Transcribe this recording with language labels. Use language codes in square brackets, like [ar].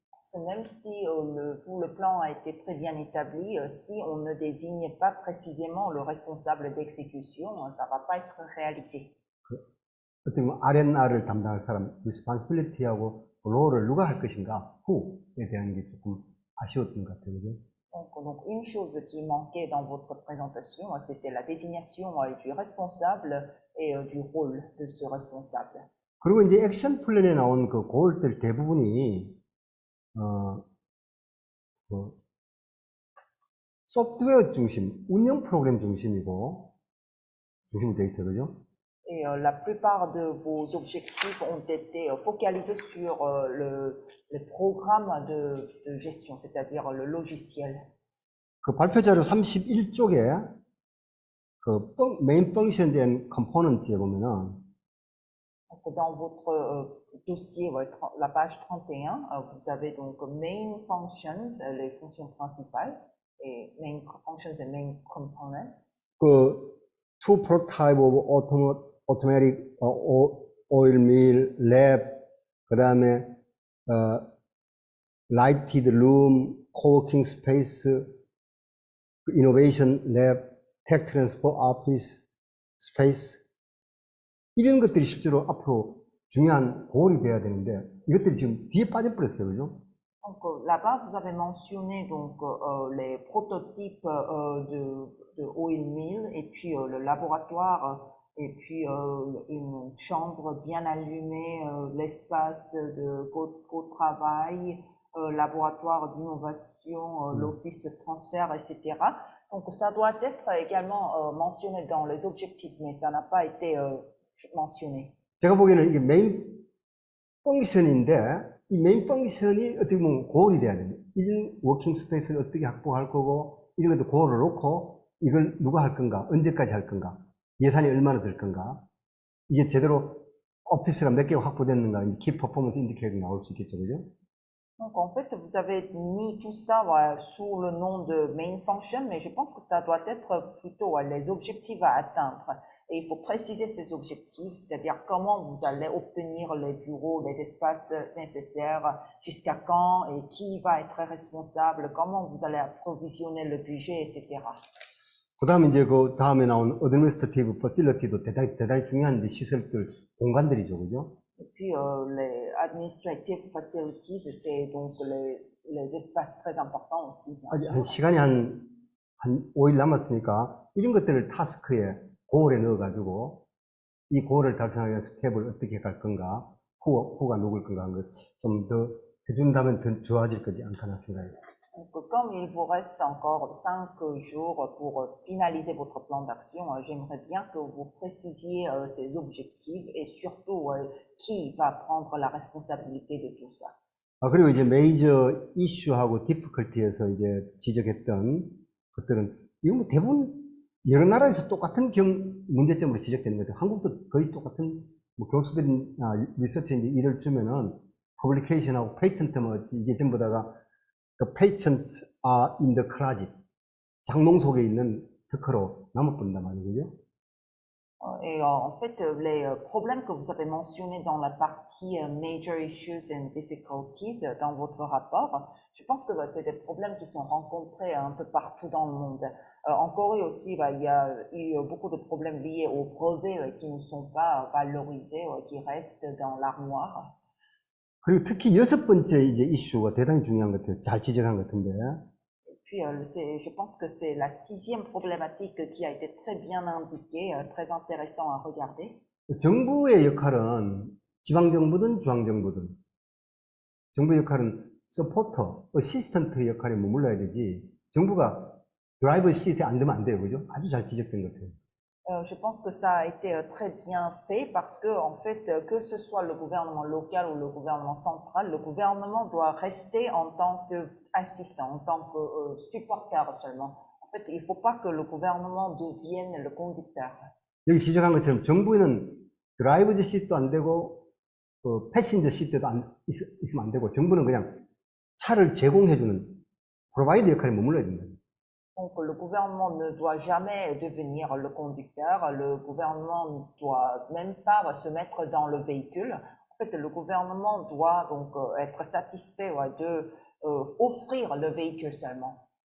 [fr] Parce que même si le plan a été très bien établi, si on ne désigne pas précisément le responsable d'exécution, ça ne va pas être réalisé. [ko] 어떻게 보면 R&R을 담당할 사람, responsibility하고 롤을 누가 할 것인가, who에 대한 게 조금 아쉬웠던 것 같아요. 그죠? [fr] Donc, une chose qui manquait dans votre présentation, c'était la désignation du responsable et du rôle de ce responsable. [ko] 그리고 이제 액션 플랜에 나온 그 고울들 대부분이 소프트웨어 중심, 운영 프로그램 중심으로 되어 있어요. 그죠? [fr] Et la plupart de vos objectifs ont été focalisés sur le programme de gestion, c'est-à-dire le logiciel. [ko] 그 발표 자료 31쪽에 그 메인 펑션 된 컴포넌트에 보면은 [fr] Donc, dans votre dossier, la page 31, vous avez donc main functions, les fonctions principales, et main functions et main components. [en] 그 two prototype of automatic oil mill lab, [ko] 그다음에 [en] lighted room, co-working space, innovation lab, tech transfer office space, [ko] 이런 것들이 실제로 앞으로 중요한 고울이 돼야 되는데 이것들이 지금 뒤에 빠져버렸어요. 그죠? [fr] Donc là-bas, vous avez mentionné donc les prototypes de oil mill et puis le laboratoire et puis une chambre bien allumée, l'espace de co-travail, laboratoire d'innovation, l'office de transfert, etc. Donc ça doit être également mentionné dans les objectifs, mais ça n'a pas été mentionné. [ko] 제가 보기에는 이게 메인 펑션인데 이 메인 펑션이 어떻게 보면 고울이 돼야 돼요. 이런 워킹 스페이스를 어떻게 확보할 거고 이런 것도 고울을 놓고 이걸 누가 할 건가, 언제까지 할 건가, 예산이 얼마나 들 건가, 이게 제대로 오피스가 몇 개가 확보됐는가, 키 퍼포먼스 인디케이터가 나올 수 있겠죠. 그죠? [fr] Donc en fait, vous avez mis tout ça sous le nom de main function, mais je pense que ça doit être plutôt les objectifs à atteindre. Et il faut préciser ces objectifs, c'est-à-dire comment vous allez obtenir les bureaux, les espaces nécessaires, jusqu'à quand et qui va être responsable, comment vous allez approvisionner le budget, etc. [ko] 그 다음에 이제 그 다음에 나온 administrative facility도 대단히 중요한 시설들, 공간들이죠. 그죠? [fr] Et puis les administrative facilities, c'est donc les espaces très importants aussi. [ko] 아직 시간이 한 5일 남았으니까 이런 것들을 타스크에 고울에 넣어가지고 이 고울을 달성하기 위한 스텝을 어떻게 갈 건가, 후가 누굴 건가 하는 걸 좀 더 해준다면 더 좋아질 거지 않겠나 생각해요. [fr] Donc, comme il vous reste encore 5 jours pour finaliser votre plan d'action, j'aimerais bien que vous précisiez ces objectifs et surtout qui va prendre la responsabilité de tout ça. [ko] 그리고 이제 메이저 이슈하고 디피컬티에서 이제 지적했던 것들은 이거 뭐 대부분 여러 나라에서 똑같은 문제점으로 지적되는 거죠. 한국도 거의 똑같은 교수들이나 리서치에 일을 주면은 퍼블리케이션하고 페이턴트 이게 전부 다가 [en] The patents are in the closet. [ko] 장롱 속에 있는 특허로 남아버린단 말이죠. [fr] Et en fait, les problèmes que vous avez mentionnés dans la partie Major Issues and Difficulties dans votre rapport, je pense que c'est des problèmes qui sont rencontrés un peu partout dans le monde. En Corée aussi, il y a eu beaucoup de problèmes liés aux brevets qui ne sont pas valorisés, qui restent dans l'armoire. [ko] 그리고 특히 6번째 이제 이슈가 대단히 중요한 것 같아요. 잘 지적한 것 같은데. [fr] Puis, je pense que c'est la 6e problématique qui a été très bien indiquée, très intéressant à regarder. [ko] 정부의 역할은 지방정부든 중앙정부든 정부의 역할은 서포터, 어시스턴트 역할에 머물러야 되지 정부가 드라이버 시트에 앉으면 안 돼요. 그죠? 아주 잘 지적된 것 같아요. [fr] Je pense que ça a été très bien fait parce que, en fait, que ce soit le gouvernement local ou le gouvernement central, le gouvernement doit rester en tant qu'assistant, en tant que supporter seulement. En fait, il ne faut pas que le gouvernement devienne le conducteur. [ko] 여기 지적한 것처럼 정부에는 드라이버즈 시트도 안 되고 패신저 시트도 있으면 안 되고 정부는 그냥 차를 제공해주는 프로바이더 역할에 머물러야 된다. [fr] Donc, le gouvernement ne doit jamais devenir le conducteur, le gouvernement ne doit même pas se mettre dans le véhicule. En fait, le gouvernement doit donc être satisfait de offrir le véhicule seulement.